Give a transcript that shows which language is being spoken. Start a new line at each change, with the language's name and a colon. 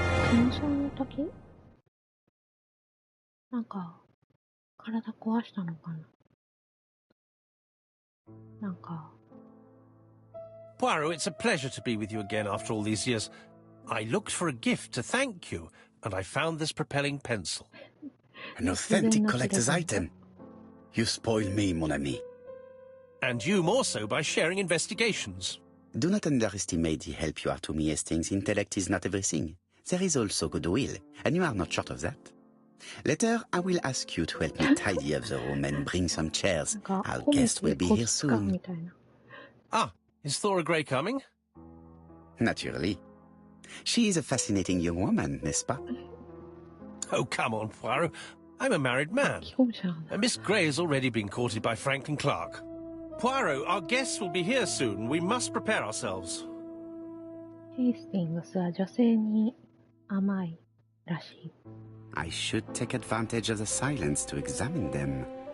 Japanese: 戦争の時なんか、体壊したのかななんか。
English: Poirot, it's a pleasure to be with you again after all these years. I looked for a gift to thank you, and I found this propelling pencil. An authentic collector's item. You spoil me,
French: mon ami.
English: And you more so by sharing investigations. Do not underestimate the help you are to me, Hastings. Intellect is not everything. There is also goodwill, and you are not short of that. Later, I will ask you to help me tidy up the room and bring some chairs. Our guest will be here soon. Ah, is Thora Grey coming? Naturally. She is a fascinating young woman,
French: n'est-ce pas?
English: Oh, come on, Poirot. I'm a married man. And Miss Grey has already been courted by Franklin Clark. Poirot, our guests will be here soon. We must prepare ourselves.
Japanese: ヘイスティングスは女性に甘いらしい。
English: I should take advantage of the silence to examine them.